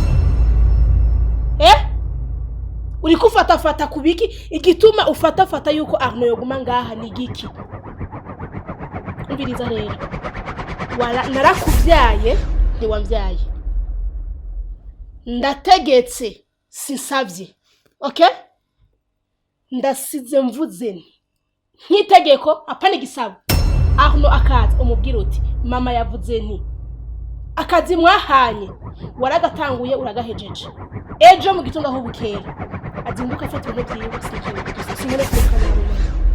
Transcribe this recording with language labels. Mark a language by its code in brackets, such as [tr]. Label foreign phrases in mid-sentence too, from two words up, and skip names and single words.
[rn] uri kufata kubiki igituma ufata yuko Arno yoguma ngaha ni giki mbiriza rero narakuvyaye ntiwamvyaye ndategetse sinsavye okay ndasize mvuze nk'itegeko apana igisabo Arno akaza umubwira uti mama yavuze nti akazi mwahanye waragatanguye uragahejeje ejo mu gitondo aho bukera azinduka afite ibintu byiwe sinjye sinjye